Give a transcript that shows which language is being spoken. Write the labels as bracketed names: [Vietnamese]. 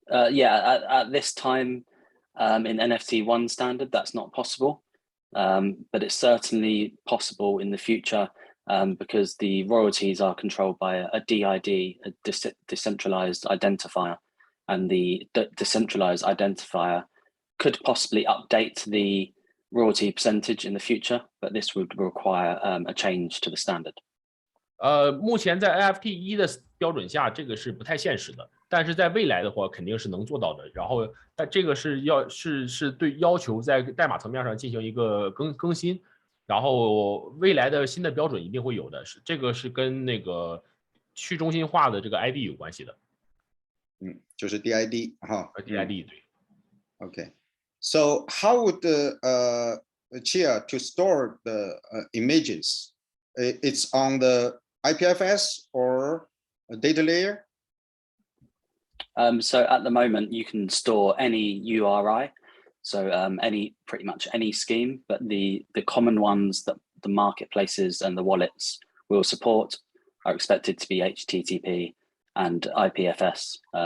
[English] Yeah, at this time in NFT 1 standard, that's not possible, but it's certainly possible in the future because the royalties are controlled by a DID, a decentralized identifier, and the decentralized identifier could possibly update the royalty percentage in the future, but this would require a change to the standard. [Chinese] 目前在 NFT 1的标准下，这个是不太现实的，但是在未来的话，肯定是能做到的。然后，但这个是对要求在代码层面上进行一个更新，然后未来的新的标准一定会有的。这个是跟那个去中心化的这个 ID 有关系的。就是 DID 哈。 DID 对。 [English] Okay. So how would Chia to store the images? It's on the IPFS or a data layer? So at the moment, you can store any URI, so pretty much any scheme, but the common ones that the marketplaces and the wallets will support are expected to be HTTP and IPFS.